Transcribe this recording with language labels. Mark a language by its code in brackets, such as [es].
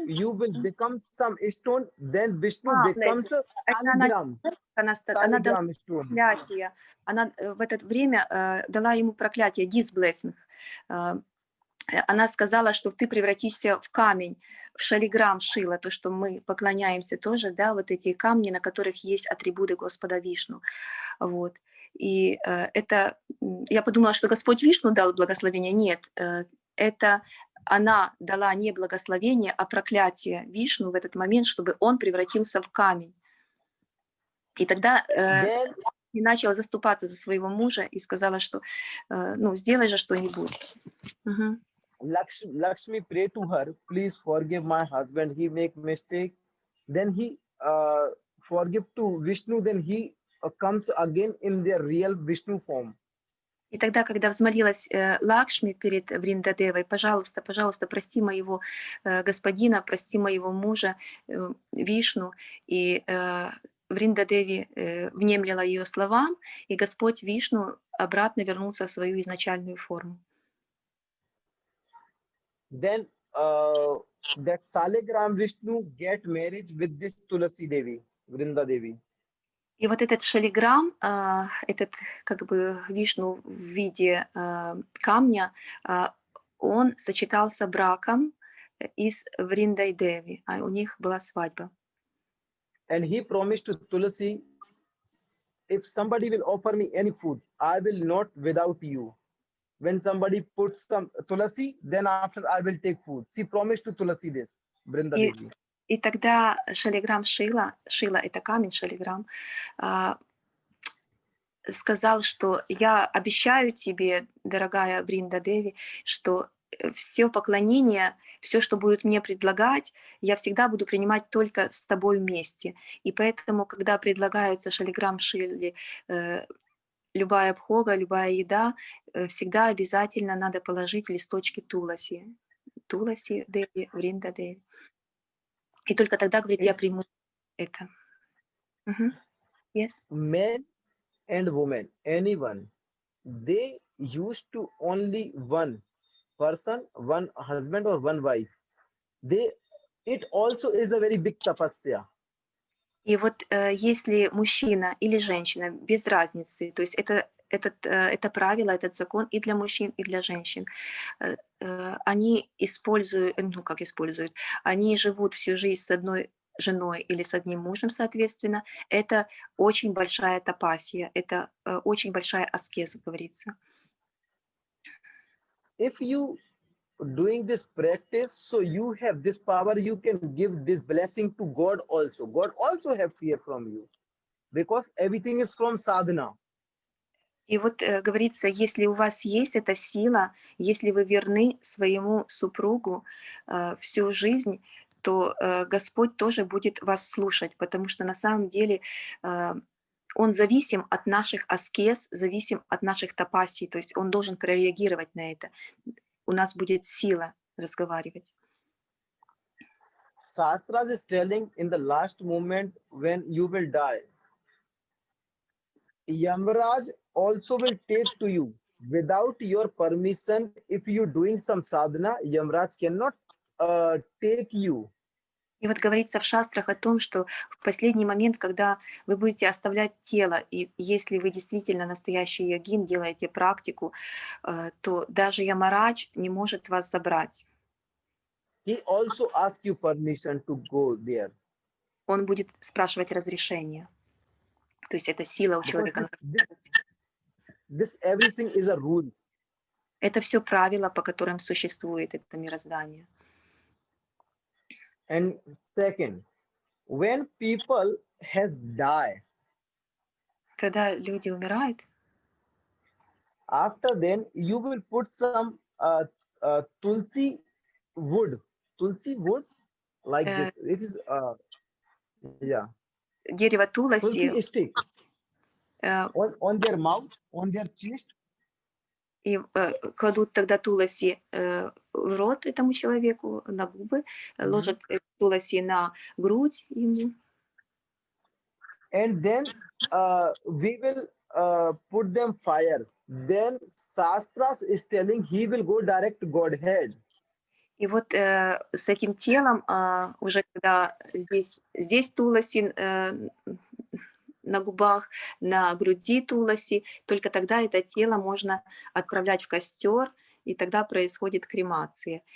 [en] You will become some stone. Then Vishnu becomes a Saligram. [ru] Она дала [en] Stone. [ru] проклятие. Она в это время дала ему проклятие, disblessing. Она сказала, что ты превратишься в камень, в шалиграм шила, то, что мы поклоняемся тоже, да, вот эти камни, на которых есть атрибуты Господа Вишну. Вот. И это, я подумала, что Господь Вишну дал благословение. Нет, это она дала не благословение, а проклятие Вишну в этот момент, чтобы он превратился в камень. И тогда и начала заступаться за своего мужа и сказала, что ну, сделай же что-нибудь. [en] Lakshmi pray to her, please forgive my husband, he make mistake. Then he forgive to Vishnu, then he comes again in their real Vishnu form. [ru] И тогда, когда взмолилась Лакшми перед Вриндадевой, пожалуйста, пожалуйста, прости моего господина, прости моего мужа Вишну, и Вриндадеви внемлила ее словам, и Господь Вишну обратно вернулся в свою изначальную форму. [en] then that Saligram Vishnu get married with this Tulasi Devi, Vrinda Devi. [ru] И вот этот шалиграм, этот как бы Вишну в виде камня, он сочетался браком и с Вриндой Деви, а у них была свадьба. [en] And he promised to Tulasi, if somebody will offer me any food, I will not without you. When somebody puts some Tulasi, then after I will take food. She promised to Tulasi this, Vrinda [ru] И, [en] Devi. [ru] и тогда шалиграм Шила это камень шалиграм, сказал, что я обещаю тебе, дорогая Вринда Деви, что все поклонение, все, что будет мне предлагать, я всегда буду принимать только с тобой вместе. И поэтому, когда предлагается шалиграм Шили, любая бхога, любая еда, всегда обязательно надо положить листочки туласи. Туласи Деви, Вринда Деви. И только тогда, говорит, я приму это. [en] Yes. Men and women, anyone, they used to only one person, one husband or one wife. It also is a very big tapasya. [ru] И вот если мужчина или женщина, без разницы, то есть это правило, этот закон и для мужчин, и для женщин, они используют, они живут всю жизнь с одной женой или с одним мужем, соответственно, это очень большая тапасия, это очень большая аскеза, говорится. [en] If you doing this practice, so you have this power, you can give this blessing to God also. God also have fear from you, because everything is from sadhana. [ru] И вот говорится, если у вас есть эта сила, если вы верны своему супругу всю жизнь, то Господь тоже будет вас слушать, потому что на самом деле Он зависим от наших аскез, зависим от наших тапасий, то есть Он должен прореагировать на это. У нас будет сила разговаривать. [en] Shastras is telling in the last moment when you will die, Yamraj also will take to you without your permission. If you doing some sadhana, Yamraj cannot take you. [ru] И вот говорится в шастрах о том, что в последний момент, когда вы будете оставлять тело, и если вы действительно настоящий йогин, делаете практику, то даже Ямарадж не может вас забрать. [en] He also asks you permission to go there. [ru] Он будет спрашивать разрешение. То есть это сила у человека. [en] This everything is a rules. [ru] Это все правила, по которым существует это мироздание. [en] And second, when people has died, [ru] когда люди умирают, [en] after then you will put some tulsi wood like this. It is yeah. [ru] Дерево туласи. [en] Tulsi stick on their mouth, on their chest. [ru] И кладут тогда туласи в рот этому человеку, на губы, ложат туласи на грудь ему. [en] And then we will put them fire. Then Shastras is telling he will go direct to Godhead. [ru] И вот с этим телом, уже когда здесь туласи на губах, на груди туласи, только тогда это тело можно отправлять в костер, и тогда происходит кремация.